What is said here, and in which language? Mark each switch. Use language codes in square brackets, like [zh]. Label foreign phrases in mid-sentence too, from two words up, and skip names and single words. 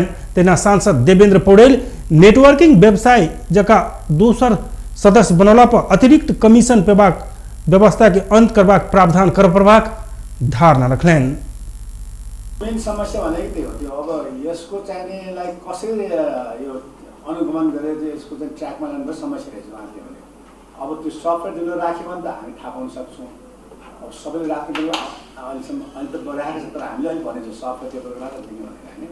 [mai] तेना सांसद देवेंद्र पौडेल नेटवर्किंग व्यवसाय जका दोसर सदस्य बनौला पर अतिरिक्त कमीशन पेबाक व्यवस्था के अंत करबाक प्रावधान कर पड़बाक धारणा रखलनि। [ne] मेन समस्या भनेको त्यही हो। त्यो अब यसको चाहिनेलाई कसरी यो अनुगमन गरेर चाहिँ यसको चाहिँ ट्र्याकमा लानु समस्या रहेछ उहाँले भने। अब त्यो सफ्टवेयर दिनु राख्यो भने त हामी थाहा पाउन सक्छौँ। अब सबैले राख्नु पर्यो अहिलेसम्म अहिले त राखेको छ, तर हामीले अहिले भनेको छ सफ्टवेयर त्यो बेला मात्र दिनु भनेर होइन।